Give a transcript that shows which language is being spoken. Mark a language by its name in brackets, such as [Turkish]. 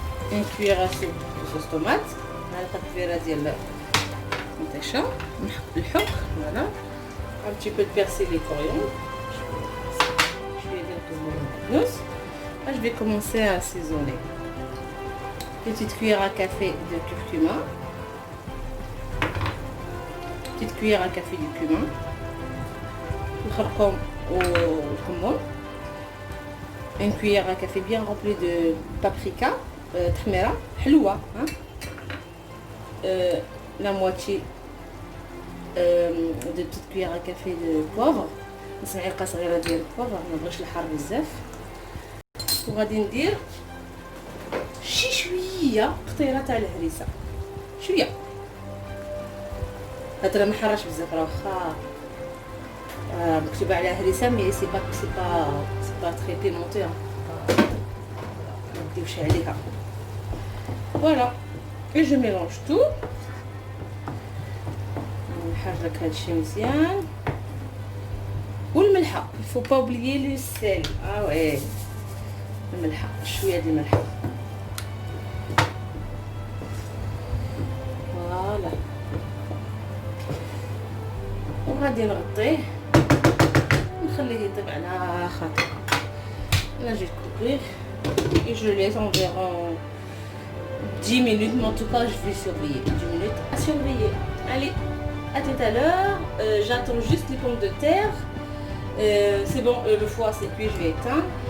[French] Une cuillère à soupe de sauce tomate. [Arabic] معلقة كبيرة ديال المطيشة. الحك. Voilà. [French] Un petit peu de persil et coriandre. Je vais dire tout le monde. Là, je vais commencer à assaisonner. Petite cuillère à café de curcuma. Petite cuillère à café du cumin. [Arabic] الخرقوم والكمون. [French] Une cuillère à café bien remplie de paprika. [Arabic] تحميرة حلوة. [French] La moitié de petite cuillère à café de poivre. [Arabic] نص معلقة صغيرة ديال البوافر، ما بغيتش الحار بزاف. وغادي ندير شي شوية قطيرة تاع الهريسة. شوية. هاد راه ما حراش بزاف، راه واخا مكتوب عليها هريسة مي سي با تري بيمونتي. منديوش عليها. فوالا. [French] Et je mélange tout. [Arabic] نحرك هادشي مزيان. والملحة. [French] Il faut pas oublier le sel. [Arabic] Ah ouais. الملحة. شوية ديال الملحة. فوالا. وغادي نغطيه نخليه يطيب على خاطر. [French] Là j'ai coupé et je laisse environ 10 minutes, mais en tout cas je vais surveiller. 10 minutes à surveiller. Allez, à tout à l'heure. J'attends juste les pommes de terre. C'est bon, le foie c'est cuit, je vais éteindre.